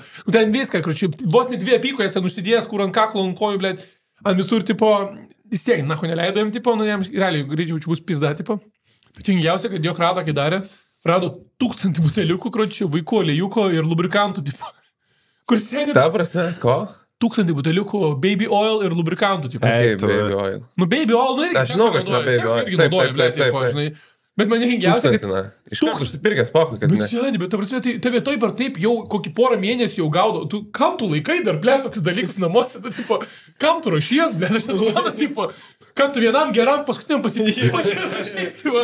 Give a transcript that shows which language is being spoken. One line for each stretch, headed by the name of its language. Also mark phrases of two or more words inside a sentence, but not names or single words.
Lithuanian: Nu, ten viską, karočią, vos net 2 apykojas, ten užsidėjęs, kur ant kaklo, ant kojų, blėt, ant visur, tipo, vis tiek, nacho neleido jam, tipo, nu, jam realiai greičiau bus pizda, tipo. Tingiausia, kad jo krato, kai darė. Rado 1000 buteliukų, kročių, vaikų aliejukų ir lubrikantų, tipo. Kur sėdė... Ta prasme, ko? 1000 buteliukų
English: baby oil
Lithuanian: ir lubrikantų, tipo.
English: Baby oil. Nu, baby oil,
Lithuanian: nu, irgi... Aš žinau, kas yra
English: baby oil.
Lithuanian: Taip. Bet man nehingiausia, kad... Iš karto užsipirkęs, pahui, kad ne. Bet ta prasme, tai vietoj per taip jau kokį porą mėnesių jau gaudo. Tu kam tu laikai dar, blė, tokius dalykus namuose, bet, tipo, kam tu rašies, blė, aš nesuprantu, tipo, kad tu vienam geram paskutiniam pasipysiu.